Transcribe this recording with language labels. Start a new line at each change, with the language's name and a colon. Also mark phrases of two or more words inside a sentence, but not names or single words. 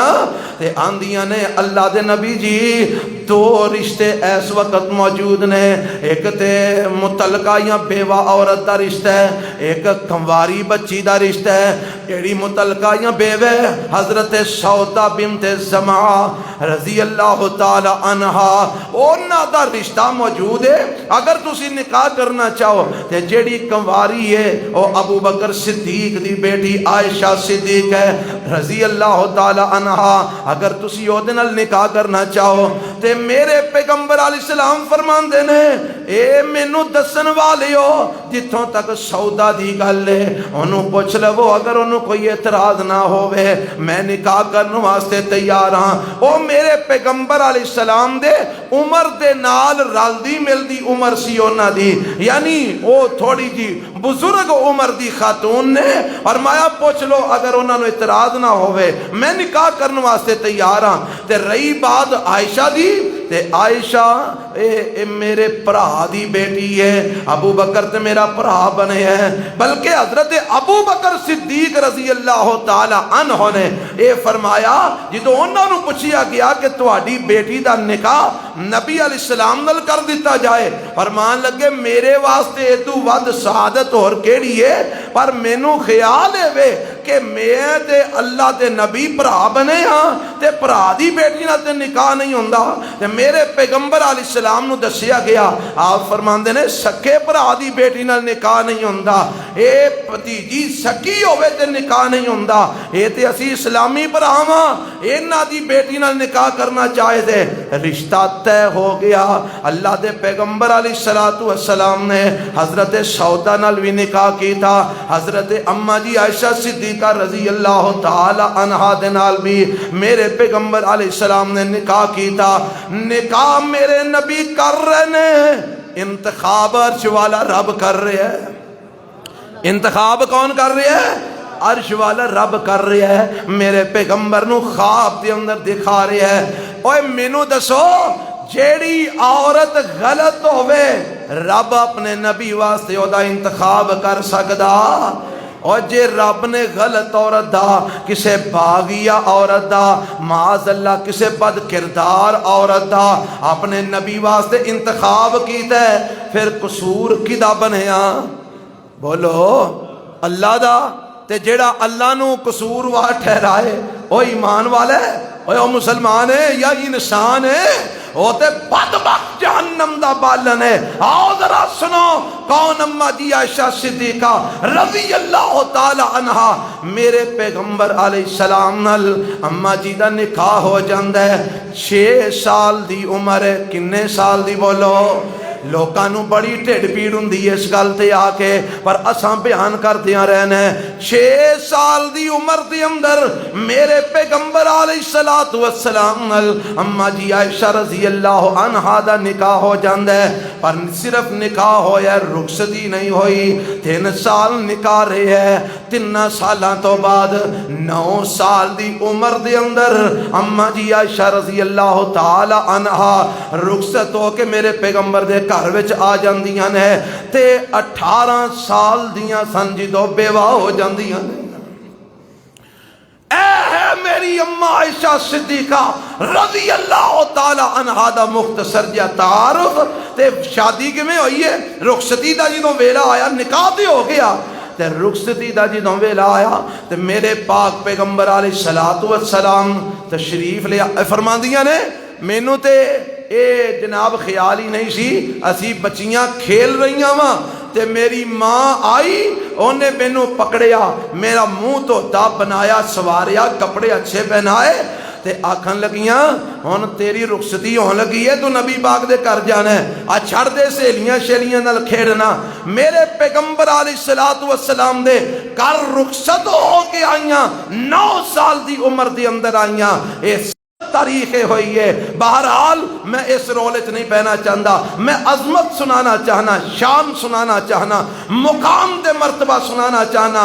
Punjabi: تے آندیاں نے اللہ دے نبی جی 2 رشتے اس وقت موجود نے، ایک تے متعلقہ یا بیوہ عورت دا رشتہ ہے، ایک کنواری بچی دا رشتہ ہے۔ جیڑی متعلقہ یا بیوہ حضرت سودا بنت زمعہ رضی اللہ تعالی عنہا انہاں دا رشتہ موجود ہے، اگر تسی نکاح کرنا چاہو تے جیڑی کنواری ہے او ابو بکر صدیق دی بیٹی عائشہ صدیق ہے رضی اللہ تعالی عنہا، اگر تسی او دے نال نکاح کرنا چاہو تے میرے پیغمبر علیہ السلام فرماندے نے اے مینوں دسن والیو جتھوں تک سودا دی گل ہے انہوں پوچھ لو، اگر انہوں کوئی اعتراض نہ ہوئے میں نکاح کرنے واسطے تیار ہاں۔ او میرے پیغمبر علیہ السلام دے عمر دے نال رلدی ملدی عمر سی انہاں دی، یعنی او تھوڑی جی بزرگ عمر دی خاتون نے فرمایا پوچھ لو اگر انہوں نے اعتراض نہ ہوئے میں نکاح کرنے واسطے تیار ہاں۔ تے رہی بات عائشہ دی تے عائشہ اے میرے پرا دی بیٹی ہے، ابو بکر تے میرا پرا بنے ہیں، بلکہ حضرت ابو بکر صدیق رضی اللہ تعالی عنہ نے اے فرمایا جدو انہوں نے پوچھیا گیا کہ تہاڈی بیٹی دا نکاح نبی علیہ السلام نال کر دیتا جائے، فرمان لگے میرے واسطے تو ود سعادت اور کیڑی ہے، پر مینوں خیال ہے وے کہ میں تے اللہ دے نبی پرا بنے ہاں تے پرا دی بیٹی نال تے نکاح نہیں ہوندا۔ تے میرے پیغمبر علیہ السلام نو دسیا گیا، آپ فرماندے نے سکے پرا دی بیٹی نال نکاح نہیں ہوندا، اے بھتیجی سکی ہوے تے نکاح نہیں ہوندا، اے تے اسی اسلامی بھراواں انہاں دی بیٹی نال نکاح کرنا چاہے تے رشتہ طے ہو گیا۔ اللہ دے پیغمبر علیہ الصلوۃ والسلام نے حضرت سودا نال بھی نکاح کیتا، حضرت اما جی عائشہ صدیقہ رضی اللہ تعالی عنہا دے نال بھی میرے پیغمبر علیہ السلام نے نکاح کیتا۔ نکاح میرے نبی کر رہے نے، انتخاب عرش والا رب کر رہے ہیں۔ انتخاب کون کر رہے ہیں؟ عرش والا رب کر رہے ہیں۔ میرے پیغمبر نو خواب دے اندر
Urdu: دکھا رہے ہیں،
Punjabi: اوے مینوں دسو جیڑی عورت غلط ہوئے رب اپنے نبی واسطے او دا انتخاب کر سکدا؟ اور جے رب نے غلط عورت دا، کسے باغیہ عورت دا، معاذ اللہ کسے بد کردار عورت دا اپنے نبی واسطے انتخاب کیتا ہے، پھر قصور کدا بنیا؟ بولو اللہ دا۔ تے جیڑا اللہ نو قصوروار ٹھہرائے او ایمان والا ہے، او مسلمان ہے یا انسان ہے؟ وہ تے بدبخت جہنم دا بالن ہے۔ آؤ ذرا سنو کون اما جی عائشہ صدیقہ رضی اللہ تعالی عنہا میرے پیغمبر علیہ السلام نال اما جی دا نکاح ہو جاندہ ہے 6 سال دی عمر ہے۔ کنے سال دی بولو؟ لوکانوں بڑی ٹھڈ پیڑ ہوندی ہے اس گل تے آ کے، پر اساں بیان کردیاں رہنا ہے 6 سال دی عمر دے اندر میرے پیغمبر علیہ السلام نال اما جی عائشہ رضی اللہ عنہا دا نکاح ہو جاندا ہے۔ پر صرف نکاح ہویا ہے، رخصتی نہیں ہوئی۔ 3 سال نکاح رہے ہے، 3 سالاں تو بعد 9 سال دی عمر دے اندر اما جی عائشہ رضی اللہ تعالی عنہا رخصت ہو کے میرے پیغمبر دے گھر وچ آ جاندیاں نے تے 18 سال دیاں سن جدوں بیوہ ہو جاندیاں نے۔ اے ہے میری اماں عائشہ صدیقہ رضی اللہ تعالی عنہا دا مختصر جا تعارف۔ تے شادی کیویں ہوئی ہے؟ رخصتی دا جدوں ویلا آیا نکاح تے ہو گیا، تے رخصتی دا جدوں ویلا آیا تے میرے پاک پیغمبر علیہ السلام تشریف لے فرماندیاں نے مینوں تے اے جناب خیال ہی نہیں سی، اسی بچیاں کھیل رہیاں ماں تے میری ماں آئی، انہیں مینوں پکڑیا، میرا منہ تو دب بنایا، سواریا، کپڑے اچھے پہنائے تے آکھن لگیاں ہن تیری رخصتی ہون لگی ہے، تو نبی پاک دے کر جانا ہے، آ چھڑ دے سہیلیاں شیلیاں نال کھیڑنا۔ میرے پیغمبر علیہ السلام دے کر رخصت ہو کے آئیاں، 9 سال دی عمر دی اندر آئیاں۔ اس تاریخیں ہوئی ہے۔ بہرحال
Urdu: میں اس رولت نہیں پہنا چاہتا،
Punjabi: میں عظمت سنانا چاہنا، شان سنانا چاہنا، مقام دے مرتبہ سنانا چاہنا۔